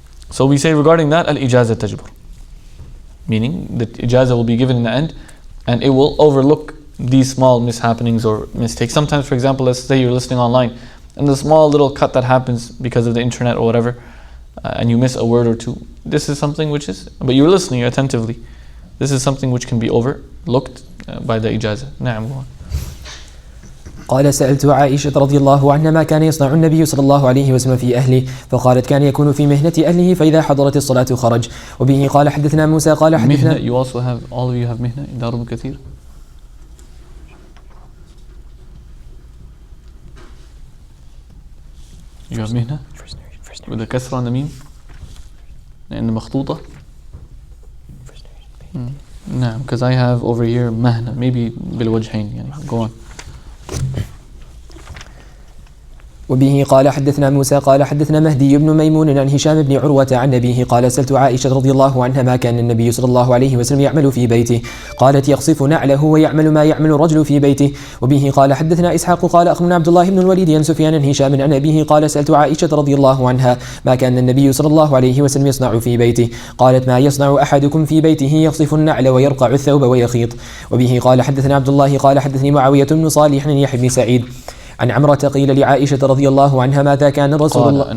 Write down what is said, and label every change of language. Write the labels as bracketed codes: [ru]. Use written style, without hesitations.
[en] So we say regarding that, [ar] al-ijazah tajbur, [en] meaning the ijazah will be given in the end and it will overlook these small mishappenings or mistakes. Sometimes, for example, let's say you're listening online and the small little cut that happens because of the internet or whatever, and you miss a word or two. This is something which is, but you're listening attentively. This is something which can be overlooked by the ijazah. Naam, go on. [ar] قال سألت عائشة رضي الله عنها ما كان يصنع النبي صلى الله عليه وسلم في أهله فقالت كان يكون في مهنة أهله فإذا حضرت الصلاة خرج وبه قال حدثنا موسى قال حدثنا [en] You also have, all of you have mihna in Darul Kathir? You have mihna? With the kasra on the meme? And the makhtuta? No, because I have over here mahna, maybe bil wajhain. Yani. Go on. [ar] وبه قال حدثنا موسى قال حدثنا مهدي بن ميمون عن هشام بن عروة عن أبيه قال سألت عائشة رضي الله عنها ما كان النبي صلى الله عليه وسلم يعمل في بيته قالت يقصف نعله ويعمل ما يعمل الرجل في بيته وبه قال حدثنا إسحاق قال أخبرنا عبد الله بن الوليد عن سفيان عن هشام عن أبيه قال سألت عائشة رضي الله عنها ما كان النبي صلى الله عليه وسلم يصنع في بيته قالت ما يصنع أحدكم في بيته يقصف النعل ويرقع الثوب ويخيط وبه قال حدثنا عبد الله قال حدثني معاوية بن صالح عن يحيى بن سعيد عن عمرة قيل لعائشة رضي الله عنها ماذا كان رسول الله